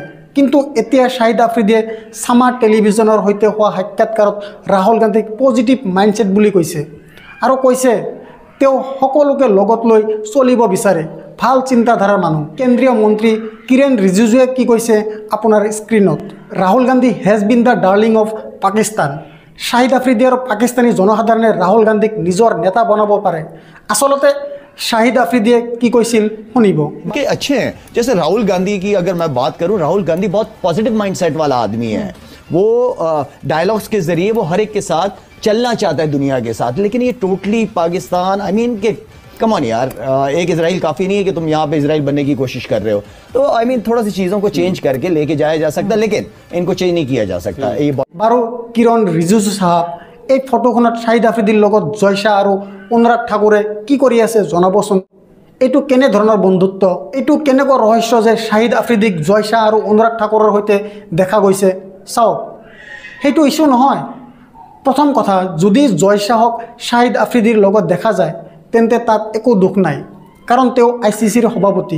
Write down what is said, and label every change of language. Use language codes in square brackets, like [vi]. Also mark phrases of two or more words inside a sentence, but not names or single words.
[as] কিন্তু এতিয়া শাহিদ আফ্ৰিদিয়ে ছামাৰ টেলিভিছনৰ সৈতে হোৱা সাক্ষাৎকাৰত ৰাহুল গান্ধীক [en] positive mindset [as] বুলি কৈছে আৰু কৈছে তেওঁ সকলোকে লগত লৈ চলিব বিচাৰে, ভাল চিন্তাধাৰাৰ মানুহ। কেন্দ্ৰীয় মন্ত্ৰী কিৰেণ ৰিজিজুৱে কি কৈছে আপোনাৰ স্ক্ৰীণত। [en] Rahul Gandhi has been the darling of Pakistan. [as] শাহিদ আফ্ৰিদি আৰু পাকিস্তানী জনসাধাৰণে ৰাহুল গান্ধীক নিজৰ নেতা বনাব পাৰে। আচলতে শাহিদ আফ্ৰিদী কি কৈছিল শুনিব [hi] कि अच्छे हैं। जैसे राहुल गांधी की अगर मैं बात करूं, राहुल गांधी बहुत [en] positive mindset [hi] वाला आदमी है। वो डायलॉग्स के जरिए वो हर एक के साथ चलना चाहता है दुनिया के साथ, लेकिन ये टोटली पाकिस्तान [en] I mean [hi] के [en] come on [hi] यार, एक इजराइल काफ़ी नहीं है कि तुम यहाँ पे इजराइल बनने की कोशिश कर रहे हो। तो [en] I mean [hi] थोड़ा सी चीज़ों को चेंज करके लेके जाया जा सकता, लेकिन इनको चेंज नहीं किया जा सकता। ये [as] বাৰু কিৰেণ ৰিজিজু চাহাব এই ফটোখনত শাহিদ আফ্ৰিদিৰ লগত জয় শ্বাহ আৰু অনুৰাগ ঠাকুৰে কি কৰি আছে জনাবচোন। এইটো কেনে ধৰণৰ বন্ধুত্ব, এইটো কেনেকুৱা ৰহস্য যে শাহিদ আফ্ৰিদিক জয় শ্বাহ আৰু অনুৰাগ ঠাকুৰৰ সৈতে দেখা গৈছে। চাওক, সেইটো ইছ্যু নহয়। প্ৰথম কথা, যদি জয় শ্বাহক শাহিদ আফ্ৰিদিৰ লগত দেখা যায় তেন্তে তাত একো দুখ নাই, কাৰণ তেওঁ ICCৰ সভাপতি।